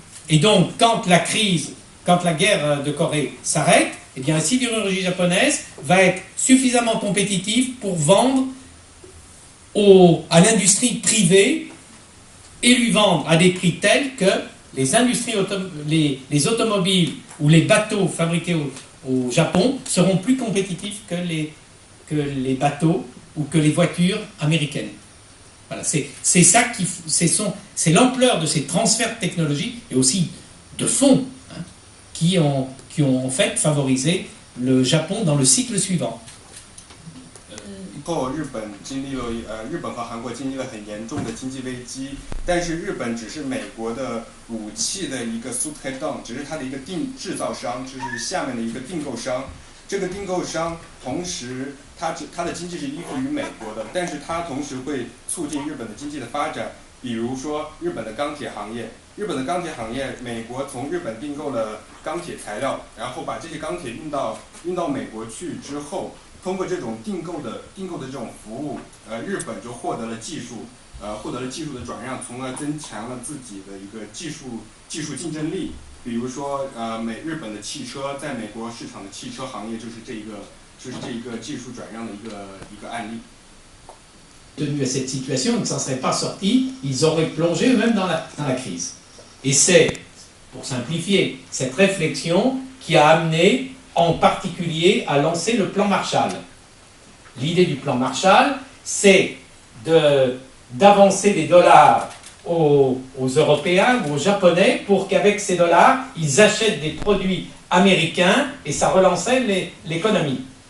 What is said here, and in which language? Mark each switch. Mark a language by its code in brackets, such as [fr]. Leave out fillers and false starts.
[fr] Et donc, quand la guerre de Corée s'arrête, eh bien, la sidérurgie japonaise va être suffisamment compétitive pour vendre à l'industrie privée et lui vendre à des prix tels que les industries les automobiles ou les bateaux fabriqués au Japon seront plus compétitifs que les bateaux ou que les voitures américaines. Voilà, c'est l'ampleur de ces transferts de technologie et aussi de fonds qui ont en fait favorisé le Japon dans le cycle suivant. [zh] 日本和韩国经历了很严重的经济危机，但是日本只是美国的武器的一个 sous-traitant， 只是它的一个制造商，就是下面的一个订购商。这个订购商同时它的经济是依附于美国的，但是它同时会促进日本的经济的发展。比如说日本的钢铁行业，美国从日本订购了钢铁材料，然后把这些钢铁运到美国去之后，通过这种订购的这种服务，日本就获得了技术的转让，从而增强了自己的一个技术竞争力。比如说日本的汽车在美国市场的汽车行业就是这一个技术转让的一个案例。 [fr] Tenu à cette situation, ils ne s'en seraient pas sortis, ils auraient plongé eux-mêmes dans la crise. Et c'est, pour simplifier, cette réflexion qui a amené en particulier à lancer le plan Marshall. L'idée du plan Marshall, c'est d'avancer des dollars aux Européens ou aux Japonais pour qu'avec ces dollars, ils achètent des produits américains et ça relançait l'économie.